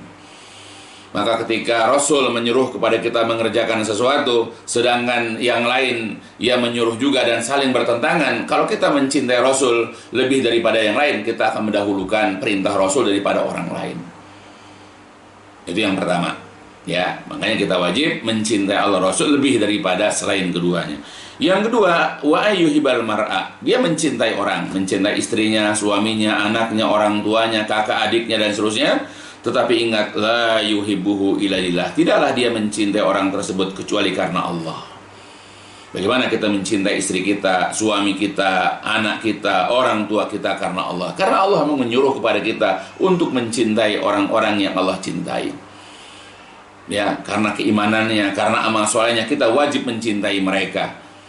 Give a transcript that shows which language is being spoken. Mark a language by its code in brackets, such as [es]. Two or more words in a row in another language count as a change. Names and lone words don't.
[id] Maka ketika Rasul menyuruh kepada kita mengerjakan sesuatu, sedangkan yang lain ia menyuruh juga dan saling bertentangan, kalau kita mencintai Rasul lebih daripada yang lain, kita akan mendahulukan perintah Rasul daripada orang lain. Itu yang pertama. Ya, makanya kita wajib mencintai Allah Rasul lebih daripada selain keduanya. Yang kedua, [ar] وأن يحب المرء. [id] Dia mencintai orang, mencintai istrinya, suaminya, anaknya, orang tuanya, kakak adiknya dan seterusnya. Tetapi ingat, [ar] لا يحبه إلا لله. [id] Tidaklah dia mencintai orang tersebut kecuali karena Allah. Bagaimana kita mencintai istri kita, suami kita, anak kita, orang tua kita karena Allah? Karena Allah memang menyuruh kepada kita untuk mencintai orang-orang yang Allah cintai. Ya, karena keimanannya, karena amal solehnya, kita wajib mencintai mereka.